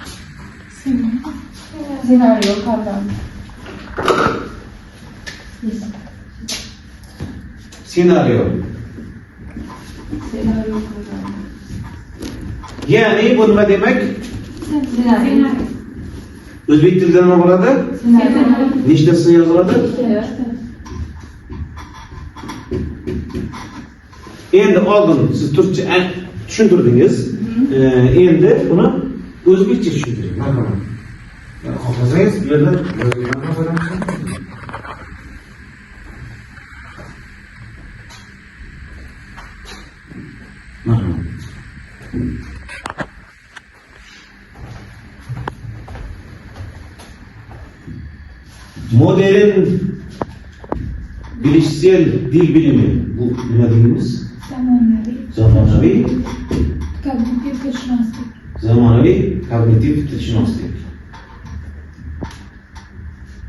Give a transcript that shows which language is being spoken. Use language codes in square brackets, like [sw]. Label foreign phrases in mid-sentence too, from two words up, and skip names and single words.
[tr] Senaryo kavramı. Senaryo. Senaryo kavramı. Yani bu ne demek? Senaryo. [uz] Özbek tilida nima bo'ladi? Senaryo. Nechtasi yoziladi? [tr] Evet. [uz] Endi oldin siz Türkçe tushuntirdingiz. Endi buni O'zbekcha tushuntiring. Marhamat. Xohlasangiz bu yerda yozilganini ko'ramiz. Marhamat. [tr] Modern bilişsel dil bilimi bu ne dediğimiz? [uz] Zamonaviy Kognitiv tilshunoslik. zamonaviy kognitiv tilshunoslik.